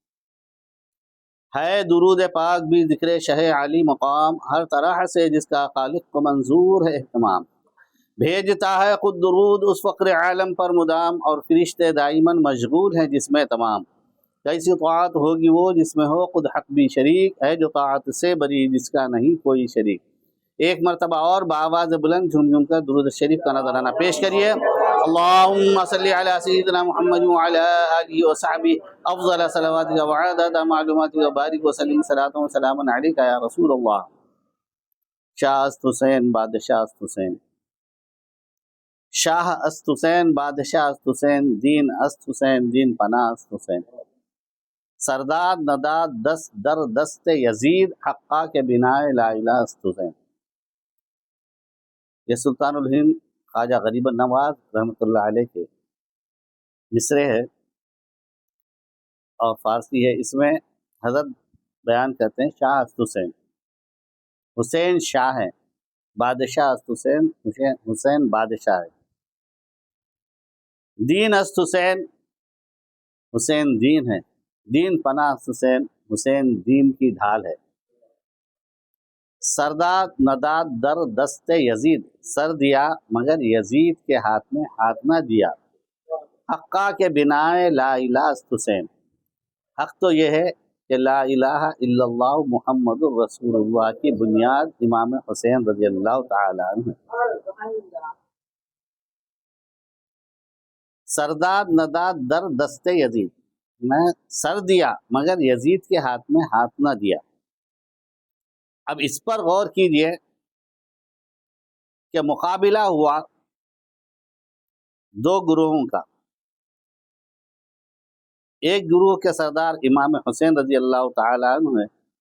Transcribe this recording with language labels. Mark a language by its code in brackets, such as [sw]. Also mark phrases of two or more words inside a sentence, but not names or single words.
[ur] ہے درود پاک بھی ذکر شہ عالی مقام، ہر طرح سے جس کا خالق کو منظور ہے اہتمام، بھیجتا ہے خود درود اس فقر عالم پر مدام، اور فرشتے دائماً مشغول ہیں جس میں تمام، کیسی طاعت ہوگی وہ جس میں ہو خود حق بھی شریک، ہے جو طاعت سے بری جس کا نہیں کوئی شریک۔ ایک مرتبہ اور بآواز بلند جھوم جھوم کر درود شریف کا نذرانہ پیش کریے۔ [ar] اللہم صلی علی سیدنا محمد وعلی آلہ وصحبہ افضل صلواتک وعدد معلوماتک وبارک وسلم صلاۃ وسلاما علیک یا رسول اللہ۔ [fa] شاہ است حسین بادشاہ است حسین، شاہ است حسین بادشاہ است حسین، دین است حسین دین پناہ است حسین، سرداد نداد دست در دست یزید، حقا کے بنائے لا الہ است حسین۔ [ur] یہ سلطان الہند خواجہ غریب نواز [ar] رحمۃ اللہ علیہ [ur] کے مصرے ہے اور فارسی ہے۔ اس میں حضرت بیان کرتے ہیں [fa] شاہ است حسین، [ur] حسین شاہ ہے، [fa] بادشاہ است حسین، [ur] حسین بادشاہ ہے، [fa] دین است حسین، [ur] حسین دین ہے، [fa] دین پناہ است حسین، [ur] حسین دین کی ڈھال ہے، [fa] سرداد نداد در دست یزید، [ur] سر دیا مگر یزید کے ہاتھ میں ہاتھ نہ دیا، [fa] حقا کے بنائے لا الہ است حسین، [ur] حق تو یہ ہے کہ [ar] لا الہ الا اللہ محمد الرسول اللہ [ur] کی بنیاد امام حسین [ar] رضی اللہ تعالی عنہ [ur] ہے۔ [fa] سرداد نداد در دست یزید، [ur] میں سر دیا مگر یزید کے ہاتھ میں ہاتھ نہ دیا۔ اب اس پر غور کیجئے کہ مقابلہ ہوا دو گروہوں کا، ایک گروہ کے سردار امام حسین [ar] رضی اللہ تعالی عنہ [ur] ہے